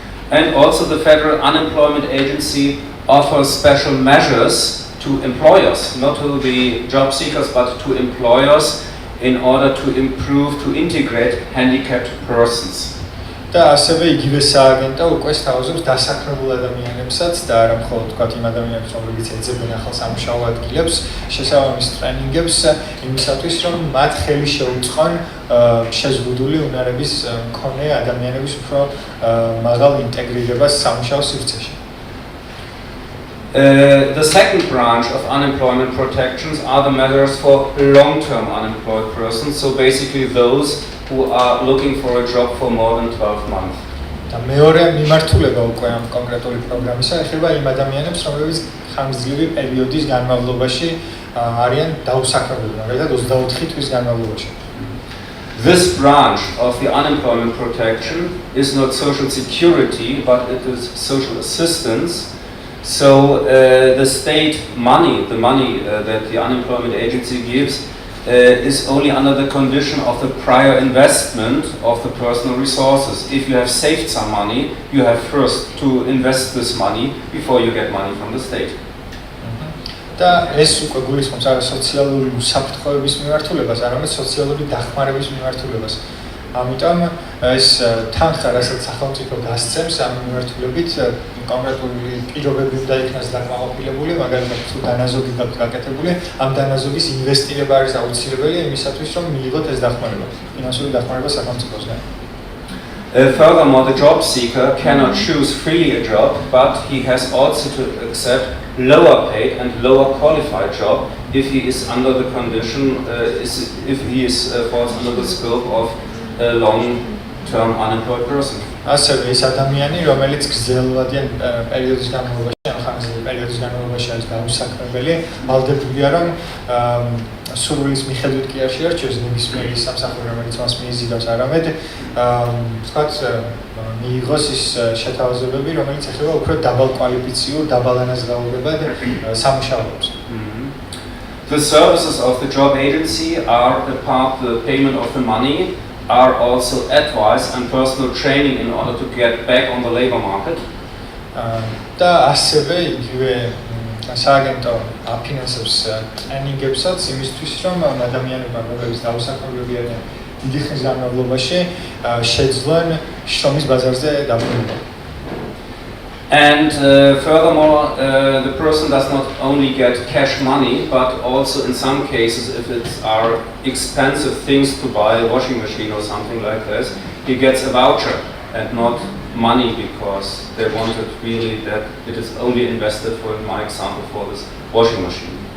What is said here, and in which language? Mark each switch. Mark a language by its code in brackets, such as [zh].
[en] And also the Federal Unemployment Agency offers special measures to employers, not to the job seekers, but to employers in order to improve, to integrate handicapped persons. [ka] და ასევე იგივე სააგენტო უკვე სთავაზობს დასაქმებულ ადამიანებსაც და არა მხოლოდ თქვათ იმ ადამიანებს, რომლებიც ეძებენ ახალ სამუშაო ადგილებს, შესაბამის ტრენინგებს იმისათვის, რომ მათ ხელი შეუწყონ შეზღუდული უნარების მქონე ადამიანების უფრო მაღალ ინტეგრირებას სამუშაო სივრცეში. [en] The second branch of unemployment protections are the measures for long-term unemployed persons, so basically those who are looking for a job for more than 12 months. [ka] და მეორე მიმართულება უკვე ამ კონკრეტული პროგრამისა ეხება იმ ადამიანებს, რომლებიც ხანგრძლივი პერიოდის განმავლობაში არიან დაუსაქმებლები, მაგალითად 24 თვის განმავლობაში. [en] This branch of the unemployment protection is not social security, but it is social assistance. So the state money, the money that the unemployment agency gives, is only under the condition of the prior investment of the personal resources. If you have saved some money, you have first to invest this money before you get money from the state. [ka] და ეს უკვე გულისხმობს არა სოციალური უსაფრთხოების მიმართულებას, არამედ სოციალური დახმარების მიმართულებას. ამიტომ ეს თანხა, რასაც სახელმწიფო გასცემს, ამ მიმართულებით კონკრეტული პირობები უნდა იქნას დაკმაყოფილებული, მაგალითად თუ დანაზოგი გაქვთ გაკეთებული, ამ დანაზოგის ინვესტირება არის აუცილებელი იმისათვის, რომ მიიღოთ ეს დახმარება, ფინანსური დახმარება სახელმწიფოსგან. [en] Furthermore, the job seeker cannot choose freely a job, but he has also to accept lower paid and lower qualified job if he is under the condition, if he falls under the scope of a long-term unemployed person. [ka] ასევე ეს ადამიანი, რომელიც გრძელვადიან პერიოდის განმავლობაში, ან ხანგრძლივი პერიოდის განმავლობაში არის დაუსაქმებელი, ვალდებულია, რომ სურვილის მიხედვით კი არ შეარჩიოს ნებისმიერი სამსახური, რომელიც მას მიიზიდავს, არამედ ვთქვათ, მიიღოს ის შეთავაზებები, რომელიც ეხება უფრო დაბალკვალიფიციურ, დაბალანაზღაურებად სამუშაოებს. [en] The services of the job agency are apart the payment of the money, are also advice and personal training in order to get back on the labor market. [ka] და ასევე იგივე სააგენტო აფინანსებს ტრენინგებსაც იმისთვის, რომ ადამიანებმა, რომლებიც დაუსაქმებლები არიან დიდი ხნის განმავლობაში, შეძლონ შრომის ბაზარზე დაბრუნება. [en] And furthermore, the person does not only get cash money, but also in some cases, if it are expensive things to buy, a washing machine or something like this, he gets a voucher and not money because they wanted really that it is only invested, for in my example, for this washing machine.